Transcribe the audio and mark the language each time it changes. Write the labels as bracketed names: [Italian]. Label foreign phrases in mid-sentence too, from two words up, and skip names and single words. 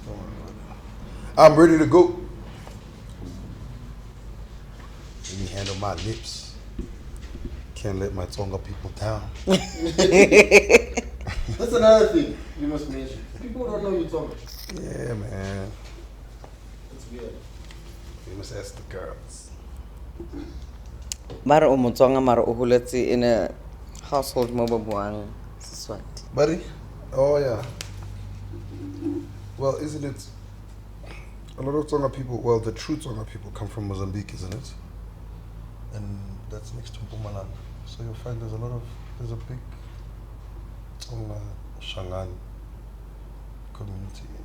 [English] Don't worry about that. I'm ready to go. Let me handle my lips. Can't let my Tonga people down. That's another thing you must mention. People don't know you Tonga. Yeah, man. It's weird. You must ask the girls. [Zulu] Mara umutonga mara uhuleti [English] in a household [Zulu] mobabuang Siswati. [English] Buddy? Oh, yeah. Well, isn't it... A lot of Tonga people, well, the true Tonga people come from Mozambique, isn't it? And that's next to Mpumalanga. So you'll find there's a big Tonga Shangan community.